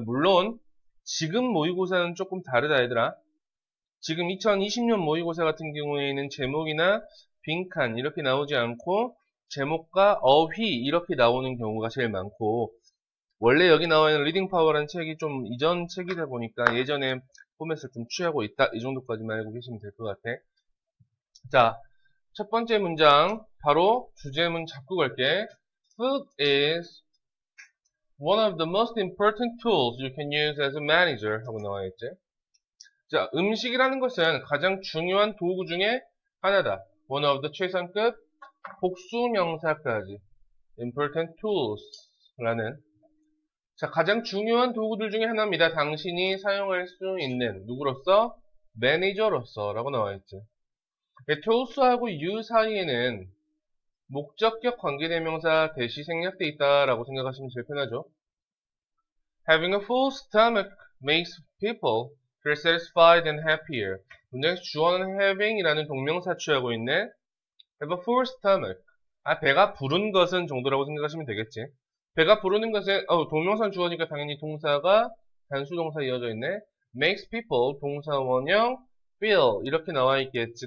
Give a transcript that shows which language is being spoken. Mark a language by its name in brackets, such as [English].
[Korean] 물론 지금 모의고사는 조금 다르다. 얘들아, 지금 2020년 모의고사 같은 경우에는 제목이나 빈칸 이렇게 나오지 않고 제목과 어휘 이렇게 나오는 경우가 제일 많고, 원래 여기 나와 있는 리딩 파워라는 책이 좀 이전 책이다 보니까 예전에 포맷을 좀 취하고 있다, 이 정도까지만 알고 계시면 될 것 같아. 자, 첫 번째 문장 바로 주제문 잡고 갈게. [English] Food is one of the most important tools you can use as a manager [Korean] 하고 나와 있지. 자, 음식이라는 것은 가장 중요한 도구 중에 하나다. [English] One of the [Korean] 최상급 복수명사까지. [English] Important tools [Korean] 라는, 자, 가장 중요한 도구들 중에 하나입니다. 당신이 사용할 수 있는, 누구로서? 매니저로서 라고 나와 있죠. tools하고 you 사이에는 목적격 관계대명사 대시 생략되어 있다라고 생각하시면 제일 편하죠. [English] Having a full stomach makes people feel satisfied and happier. [Korean] 문장에서 주어는 having이라는 동명사 취하고 있네. [English] Have a full stomach. [Korean] 배가 부른 것은 정도라고 생각하시면 되겠지. 배가 부르는 것은 동명사 주어니까 당연히 동사가 단수동사 이어져 있네. [English] Makes people [Korean] 동사 원형 feel 이렇게 나와 있겠지.